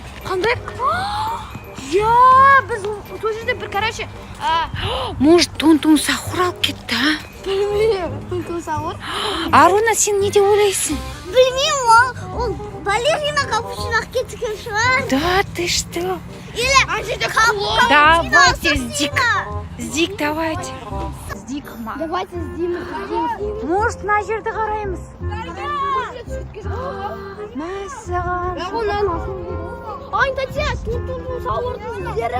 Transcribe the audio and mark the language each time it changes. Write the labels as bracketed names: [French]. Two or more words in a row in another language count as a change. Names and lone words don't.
[Kazakh] Қандай? Я, біз сол жерде бір, короче, [Russian] Может, Тун-Тун Сахур алып кетті, а? [Kazakh] білмеймін, Тун-Тун Сахур. Аруна, сен не деп ойлайсың? Білмеймін, ол балерина капучино кеткен шығар. [Russian] Да, ты что? [Kazakh] Или ана жерде клоун. Давайте іздейік, давайте. Іздейік, ма? Давайте іздейміз. Может, мына жерді қараймыз. Мәссаған. Ай, тәте, Тун-Тун Сахурдың іздері.